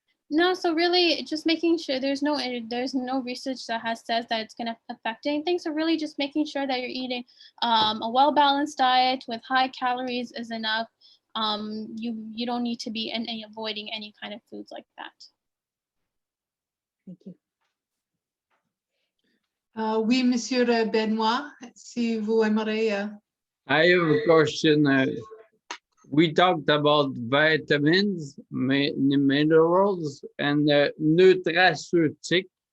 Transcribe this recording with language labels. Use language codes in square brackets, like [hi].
[en] No, so really just making sure there's no research that says that it's going to affect anything. So really just making sure that you're eating a well-balanced diet with high calories is enough. You don't need to be avoiding any kind of foods like that. Thank you. [fr] Oui, Monsieur Benoit, si vous aimeriez. [en] I have a question. We talked about vitamins, minerals, and nutraceutic.